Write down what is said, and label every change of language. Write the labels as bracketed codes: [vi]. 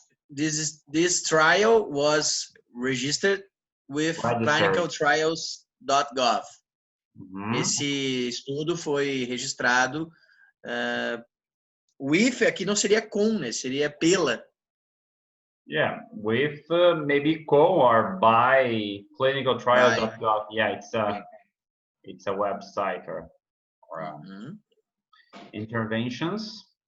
[en] This trial was registered with clinicaltrials.gov. [pt] Esse estudo foi registrado [en] with [pt] aqui não seria com, né? Seria pela. [en] Yeah, with maybe co or by clinicaltrials.gov. Yeah, it's a website or interventions.